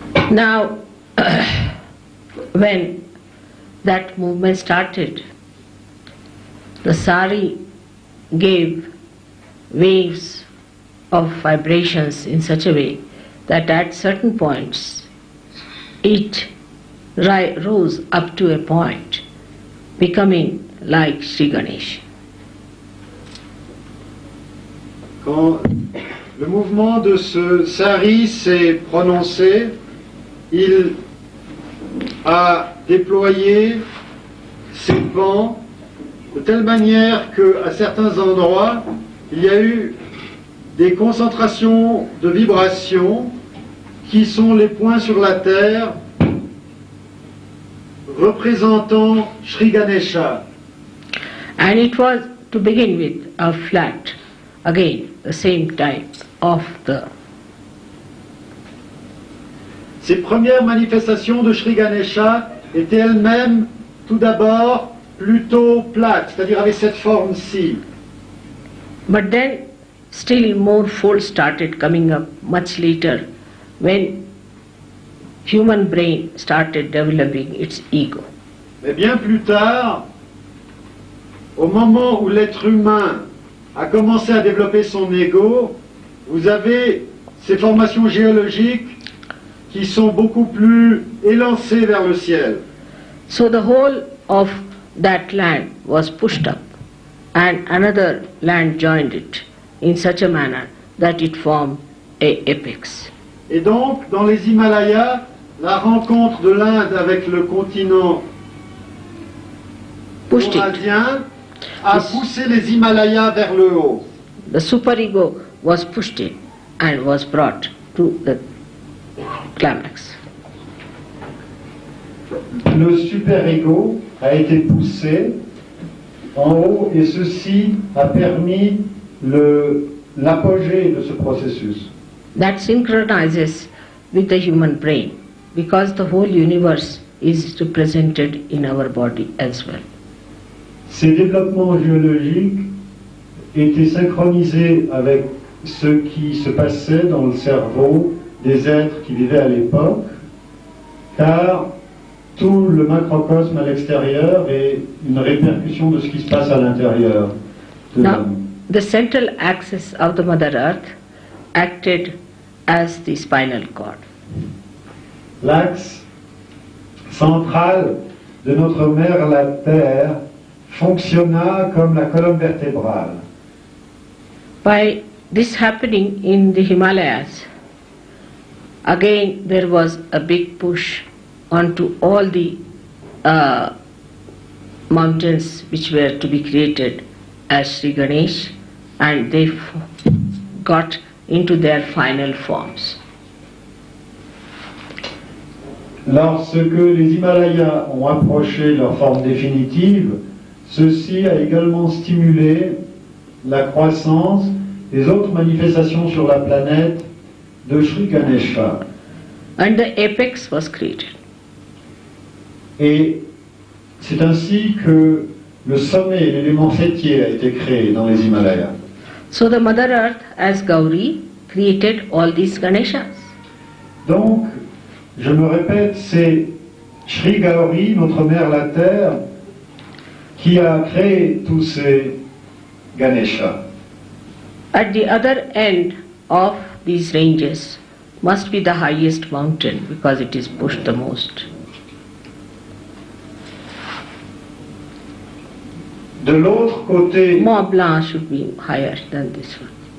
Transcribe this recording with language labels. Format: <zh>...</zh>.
<en>Now, when that movement started, the sari gave waves of vibrations in such a way that at certain points it rose up to a point, becoming like Sri Ganesha.</en> <fr>Quand le mouvement de ce sari s'est prononcé, il a déployé ses pans de telle manière qu'à certains endroits, il y a eu des concentrations de vibrations qui sont les points sur la terre représentant Sri Ganesha.</fr> <en>And it was, to begin with, a flat, again, the same type of the...</en> <fr>Ces premières manifestations de Sri Ganesha étaient elles-mêmes, tout d'abord, plutôt plates, c'est-à-dire avec cette forme-ci.</fr> <en>But then, still more folds started coming up much later when human brain started developing its ego.</en> <fr>Mais bien plus tard, au moment où l'être humain a commencé à développer son ego, vous avez ces formations géologiques qui sont beaucoup plus élancées vers le ciel.</fr> <en>So the whole of that land was pushed up and another land joined it in such a manner that it formed a apex.</en> <fr>Et donc, dans les Himalayas, la rencontre de l'Inde avec le continent</fr> <en>Pushed it.</en> <fr>eurasien a poussé les Himalayas vers le haut.</fr> <en>The superego was pushed in and was brought to the climax.</en> <fr>Le super-ego a été poussé en haut et ceci a permis l'apogée de ce processus.</fr> <en>That synchronizes with the human brain because the whole universe is represented in our body as well.</en> <fr>Ces développements géologiques étaient synchronisés avec ce qui se passait dans le cerveau des êtres qui vivaient à l'époque, car tout le macrocosme à l'extérieur est une répercussion de ce qui se passe à l'intérieur de</fr> <en>Now,</en> <fr>l'homme.</fr> <en>the central axis of the Mother Earth acted as the spinal cord.</en> <fr>L'axe central de notre mère la Terre fonctionna comme la colonne vertébrale.</fr> <en>By this happening in the Himalayas, again there was a big push onto all the mountains which were to be created as Sri Ganesh, and they got into their final forms.</en> <fr>Lorsque les Himalayas ont approché leur forme définitive, ceci a également stimulé la croissance des autres manifestations sur la planète de Sri Ganesha.</fr> <en>And the apex was created.</en> <fr>Et c'est ainsi que le sommet, l'élément fêtier, a été créé dans les Himalayas.</fr> <en>So the Mother Earth as Gauri created all these Ganeshas.</en> <fr>Donc, je me répète, c'est Sri Gauri, notre mère la Terre, qui a créé tous ces Ganesha.</fr> <en>At the other end of these ranges must be the highest mountain because it is pushed the most.</en> <fr>De l'autre côté,</fr> <en>Mont Blanc should be higher than this one.</en>